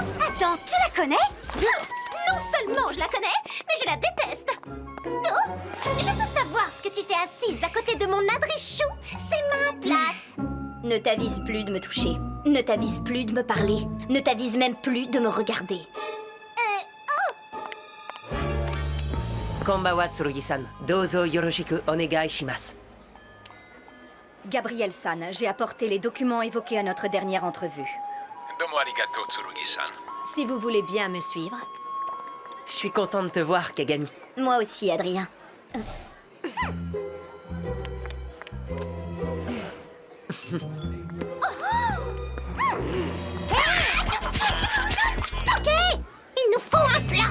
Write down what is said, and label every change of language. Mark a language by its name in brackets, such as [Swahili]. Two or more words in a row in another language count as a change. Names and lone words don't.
[French] Attends, tu la connais? Non seulement je la connais, mais je la déteste. Oh, je peux savoir ce que tu fais assise à côté de mon adrichou. C'est ma place. Ne t'avise plus de me toucher. Ne t'avise plus de me parler. Ne t'avise même plus de me regarder. [Japanese] こんばんは Tsurugi-san、どうぞよろしくお願いします. [French] Gabriel-san, j'ai apporté les documents évoqués à notre dernière entrevue. [Japanese] Domo arigato, Tsurugi-san. [French] Si vous voulez bien me suivre. Je suis content de te voir, Kagami. Moi aussi, Adrien. Ok, il nous faut un plan.